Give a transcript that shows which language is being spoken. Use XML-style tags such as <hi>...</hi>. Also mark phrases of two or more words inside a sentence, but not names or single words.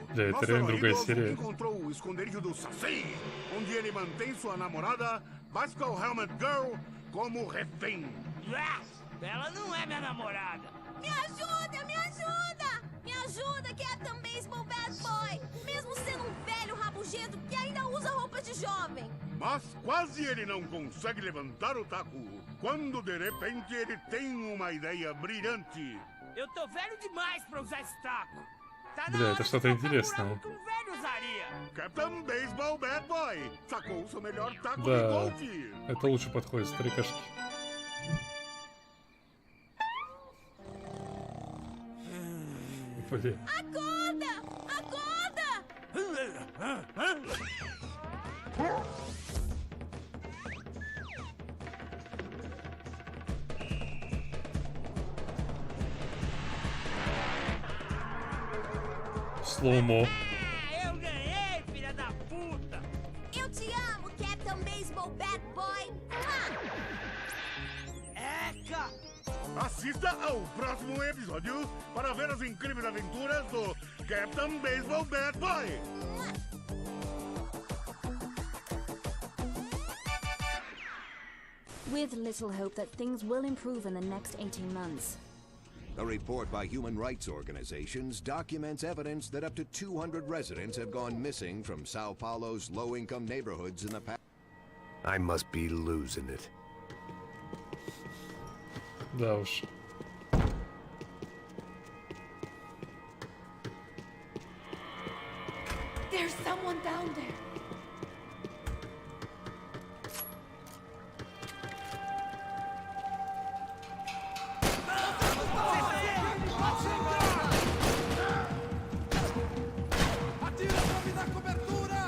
<ru>Да, это реально другая серия.</ru> <pt>Encontrou o esconderijo do Saci, onde ele mantém sua namorada, Bicycle Helmet Girl, como refém. Ela não é minha namorada. Me ajuda, me ajuda! Me ajuda, Captain Baseball Bad Boy! Mesmo sendo um velho rabugento que ainda usa roupas de jovem. Mas quase ele não consegue levantar o taco, quando de repente ele tem uma ideia brilhante. Eu tô velho demais pra usar esse taco. Tá na</pt> <ru>Бля,</ru> <pt>hora</pt> <ru>это</ru> <pt>de</pt> <ru>что-то</ru> <pt>trocar</pt> <ru>интересное.</ru> <pt>buraco que um velho usaria. Captain Baseball Bad Boy sacou o seu melhor taco de</pt> <ru>Да,</ru> <pt>golfe.</pt> <ru>это лучше подходит, старикашки. Блин.</ru> <pt>Acorda! Acorda!</pt> <ru>Слоумо.</ru> <pt>Eu ganhei, filha da puta! Eu te amo, Captain Baseball Bad Boy! Eca! Assista ao próximo episódio para ver as incríveis aventuras do Captain Baseball Bad Boy.</pt> <en>With little hope that things will improve in the next 18 months. A report by human rights organizations documents evidence that up to 200 residents have gone missing from Sao Paulo's low-income neighborhoods in the past. I must be losing it.</en> <ru>Да уж.</ru> <en>There's someone down there.</en> <pt>Atira pra me dar cobertura!</pt>